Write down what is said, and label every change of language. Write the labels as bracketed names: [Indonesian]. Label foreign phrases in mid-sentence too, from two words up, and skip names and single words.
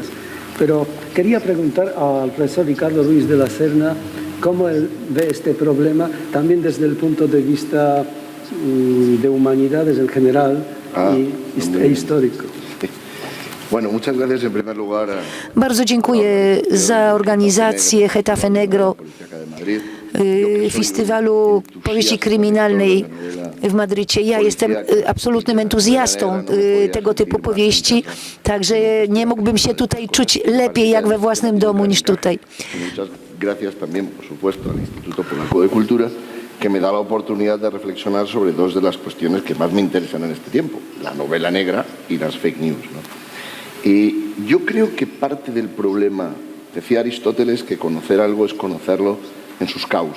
[Spanish] Pero quería preguntar al profesor Ricardo Ruiz de la Serna cómo él ve este problema también desde el punto de vista de humanidades en general e histórico. Bueno, muchas gracias en primer lugar. [Polish] Bardzo dziękuję za organizację Getafe Negro, festiwalu powieści kryminalnej w Madrycie. Ja jestem absolutnym entuzjastą tego typu powieści, także nie mógłbym się tutaj czuć lepiej jak we własnym domu niż tutaj. [Spanish] Muchas gracias también, por supuesto, al Instituto Polaco de Cultura, que me da la oportunidad de reflexionar sobre dos de las cuestiones que más me interesan en este tiempo, la novela negra y las [English] fake news, [Spanish] ¿no? Y yo creo que parte del problema, decía Aristóteles, que conocer algo es conocerlo en sus causas.